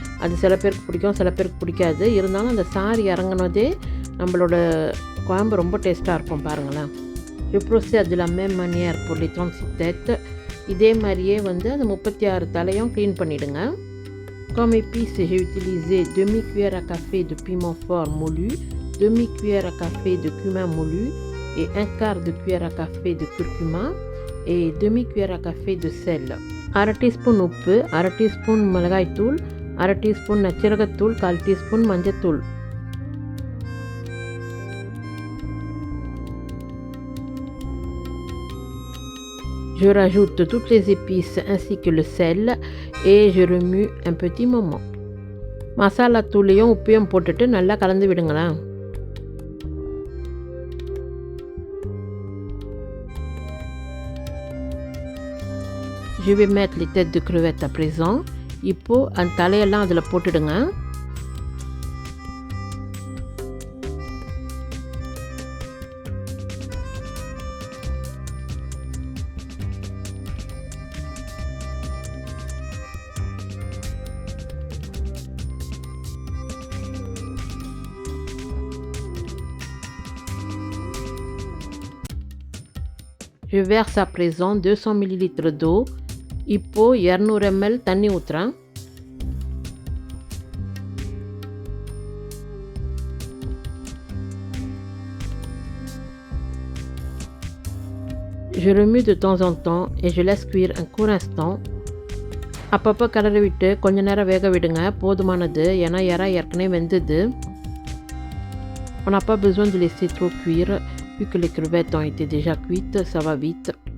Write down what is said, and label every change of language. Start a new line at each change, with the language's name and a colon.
Tamil: அது சில பேருக்கு பிடிக்கும், சில பேருக்கு பிடிக்காது. இருந்தாலும் அந்த சாறு இறங்கினதே நம்மளோட குழம்பு ரொம்ப டேஸ்ட்டாக இருக்கும் பாருங்களேன்.
French: Je procède de la même manière pour les 36 têtes.
Tamil: இதே மாதிரியே வந்து அந்த 36 தலையும் க்ளீன் பண்ணிவிடுங்க.
French: Comme épices, j'ai utilisé demi-cuillère à café de piment fort moulu, demi-cuillère à café de cumin moulu et un quart de cuillère à café de curcuma et demi-cuillère à café de sel.
Tamil: 1/2 teaspoon உப்பு, 1/2 teaspoon மிளகாய்த்தூள், 1/2 teaspoon நச்சீரகத்தூள், 1/4 teaspoon மஞ்சத்தூள்.
French: Je rajoute toutes les épices ainsi que le sel et je remue un petit moment.
Tamil: Masala தூளையும் உப்பையும் போட்டுட்டு நல்லா கலந்து விடுங்களேன்.
French: Je vais mettre les têtes de crevettes à présent.
Tamil: இப்போ அந்த தலையெல்லாம் அதில் போட்டுடுங்க.
French: Je verse à présent 200 ml d'eau.
Tamil: இப்போ 200 ml தண்ணி ஊற்றுறேன்.
French: Je remue de temps en temps et je laisse cuire un court instant.
Tamil: அப்பப்போ கிளறி விட்டு கொஞ்ச நேரம் வேக விடுங்க, போதுமானது. ஏன்னா எறா ஏற்கனவே வெந்தது.
French: On n'a pas besoin de laisser trop cuire. Vu que les crevettes ont été déjà cuites, ça va vite.